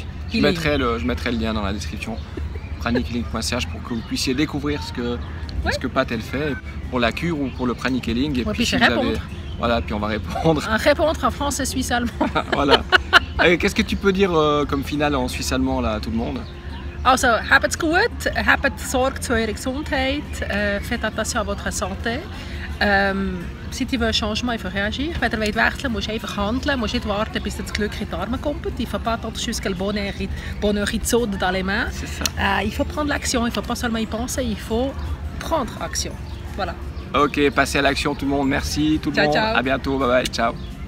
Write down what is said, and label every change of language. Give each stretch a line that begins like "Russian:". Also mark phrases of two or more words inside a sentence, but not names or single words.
French: Je mettrai le lien dans la description. Pranichealing.ch pour que vous puissiez découvrir ce que Pat elle fait pour la cure ou pour le Pranic Healing. Et puis si vous avez... Voilà, puis on va répondre. Répondre en français, suisse, allemand. Voilà. Qu'est-ce que tu peux dire comme finale en suisse allemand là à tout le monde?
Swiss German: Also, habt's gut, habt Sorge zu eurer Gesundheit,
French: faites attention à votre santé. Si tu veux un changement, il faut réagir.
Swiss German: Wenn du wechseln musst du einfach handeln, musst nicht warten, bis das Glück in die Arme kommt.
French: Il ne faut pas attendre jusqu'à le bonheur il saute dans les mains. C'est ça. Il faut prendre l'action, il ne faut pas seulement y penser, il faut prendre action. Voilà. Ok, passez à l'action tout le monde. Merci tout le monde. Ciao. À bientôt. Bye bye. Ciao.